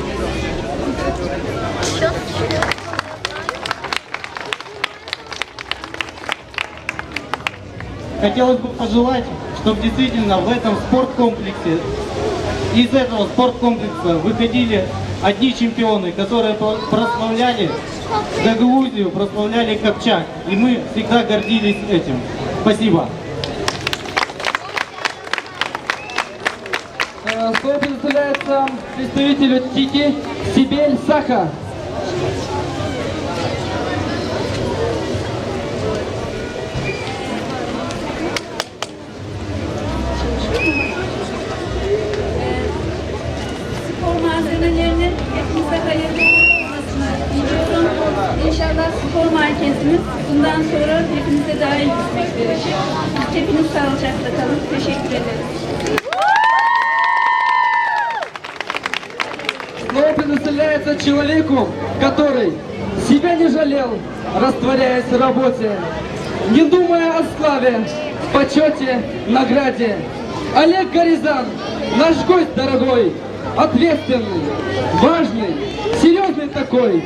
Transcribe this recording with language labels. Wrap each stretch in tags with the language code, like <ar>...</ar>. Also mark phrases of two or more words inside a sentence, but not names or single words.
<ru>Хотелось бы пожелать, чтобы действительно в этом спорткомплексе, из этого спорткомплекса выходили одни чемпионы, которые прославляли Гагаузию, прославляли Копчак. И мы всегда гордились этим. Спасибо. Слово предоставляется представителю ТИКи Сибель Саха.</ru> <tr>Spor malzemelerinin hepimize hayırlı olmasını diliyorum. İnşallah spor merkezimiz bundan sonra hepimize daha iyi hizmet verecek. Hepiniz sağlıcakla kalın. Teşekkür ederim.</tr> <ru>Слово предоставляется человеку, который себя не жалел, растворяясь в работе, не думая о славе, почете, награде. Олег Горизан, наш гость дорогой, ответственный, важный, серьезный такой.</ru>